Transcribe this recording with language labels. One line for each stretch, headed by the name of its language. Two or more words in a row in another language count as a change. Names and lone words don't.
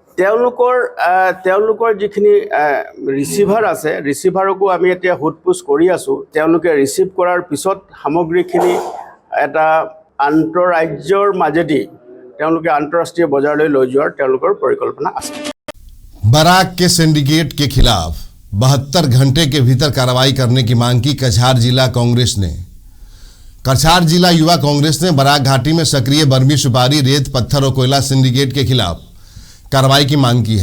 Assamese: তেওঁলোকৰ যিখিনি ৰিচিভাৰ আছে, ৰিচিভাৰকো আমি এতিয়া সোধপোছ কৰি আছোঁ। তেওঁলোকে ৰিচিভ কৰাৰ পিছত সামগ্ৰীখিনি এটা আন্তঃৰাজ্যৰ মাজেদি তেওঁলোকে আন্তঃৰাষ্ট্ৰীয় বজাৰলৈ লৈ যোৱাৰ তেওঁলোকৰ পৰিকল্পনা আছে।
Hindi: बराक के सिंडिकेट के खिलाफ 72 घंटे के भीतर कार्रवाई करने की मांग की कछार जिला कांग्रेस ने। कछार जिला युवा कांग्रेस ने बराक घाटी में सक्रिय बर्मी सुपारी, रेत, पत्थर और कोयला सिंडिकेट के खिलाफ कार्रवाई की मांग की है।